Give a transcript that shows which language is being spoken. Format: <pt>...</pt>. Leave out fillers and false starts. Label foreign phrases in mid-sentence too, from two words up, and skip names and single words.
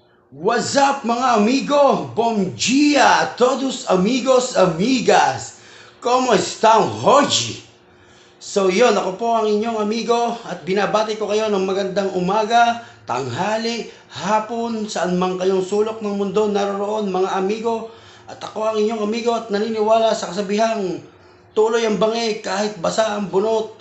<en>What's up</en> <tl>mga amigo?</tl> <pt>Bom dia a todos amigos, amigas. Como estão hoje?</pt> <tl>So yun, ako po ang inyong amigo at binabati ko kayo ng magandang umaga, tanghali, hapon, saan man kayong sulok ng mundo naroroon mga amigo. At ako ang inyong amigo at naniniwala sa kasabihang tuloy ang bangi kahit basa ang bunot.</tl>